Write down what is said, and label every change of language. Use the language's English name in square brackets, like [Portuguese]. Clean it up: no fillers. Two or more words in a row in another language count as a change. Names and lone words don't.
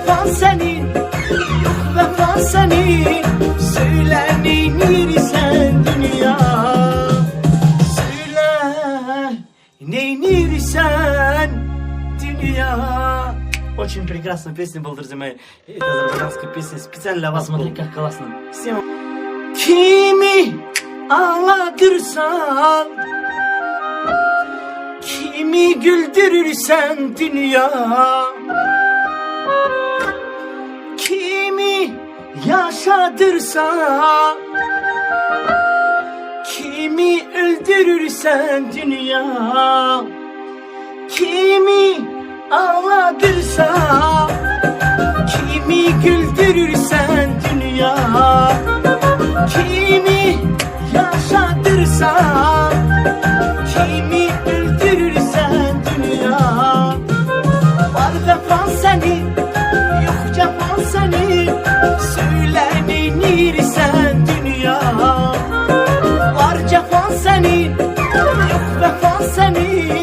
[Azerbaijani] senin, yok vefan senin. Söyle neynirsen dünya, söyle neynirsen dünya. [Russian] Очень прекрасную песню был, друзья мои. Это азербайджанская песня специально для вас. Смотри, как классно. Всем. [Azerbaijani] Kimi ağlatırsan, kimi güldürürsen dünya, kimi yaşatırsan, kimi öldürürsen dünya, kimi ağlatırsan, kimi güldürürsen dünya, kimi yaşatırsan, kimi öldürürsen dünya. Var vefan senin, yok cefan senin. Söyle neynirsen dünya. Var cefan senin, yok vefan senin.